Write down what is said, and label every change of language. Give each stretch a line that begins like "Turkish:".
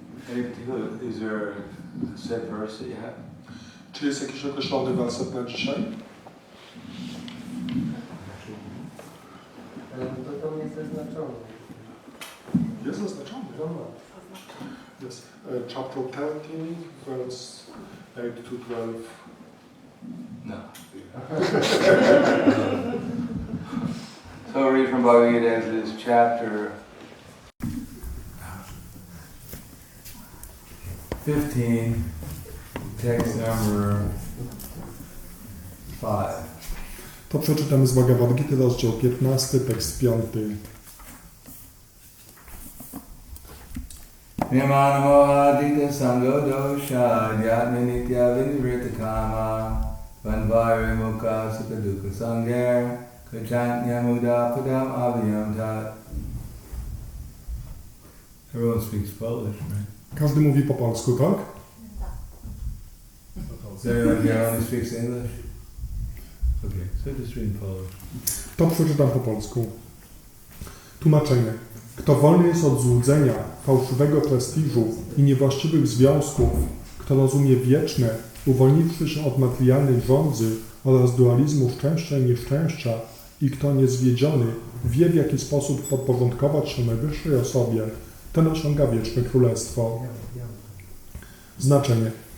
English: Any particular, is there a set verse that you have?
Polish: Czy jest jakiś określony werset na dzisiaj? Ale to tam jest zaznaczone. Jest zaznaczony.
English: Yes. Chapter 13, verse 8 to 12. No. So read from Bhagavad Gita as it is, chapter 15, text number 5.
Polish: To przeczytamy z Bhagavad Gity, rozdział 15, tekst 5.
Sanskrit: Nirmanamohadita sangodosha adhyatma nitya vinivritta kama vanvare mukha sukha dukkha sangher kachantyamuda padam aviyam tat.
English: Everyone speaks Polish, right?
Polish: Każdy mówi po polsku, tak?
English: Is everyone here only speaks English? Okay, so just read in Polish.
Polish: To przeczytam po polsku. Tłumaczenie. Kto wolny jest od złudzenia, fałszywego prestiżu i niewłaściwych związków, kto rozumie wieczne, uwolniwszy się od materialnej żądzy oraz dualizmu szczęścia i nieszczęścia i kto niezwiedziony wie, w jaki sposób podporządkować się najwyższej osobie, ten osiąga wieczne królestwo. Znaczenie.